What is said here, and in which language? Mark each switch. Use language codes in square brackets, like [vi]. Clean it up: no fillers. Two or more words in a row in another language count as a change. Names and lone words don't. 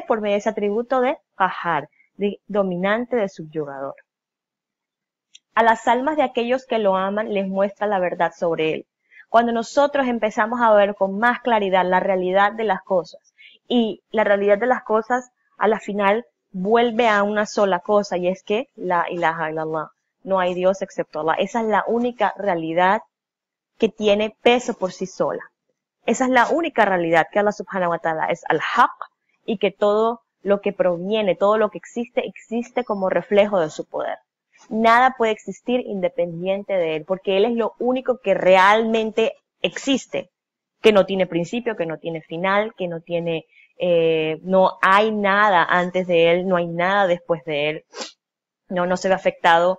[es] Por medio de ese atributo de Qahhar, de dominante, de subyugador. A las almas de aquellos que lo aman les muestra la verdad sobre Él. Cuando nosotros empezamos a ver con más claridad la realidad de las cosas, y la realidad de las cosas a la final vuelve a una sola cosa, y es que [ar] لا إله إلا الله, [es] no hay Dios excepto Allah. Esa es la única realidad que tiene peso por sí sola. Esa es la única realidad, que [ar] الله سبحانه وتعالى [es] es al-Haq, y que todo lo que proviene, todo lo que existe, existe como reflejo de su poder. Nada puede existir independiente de Él, porque Él es lo único que realmente existe, que no tiene principio, que no tiene final, que no tiene, no hay nada antes de Él, no hay nada después de Él, no se ve afectado.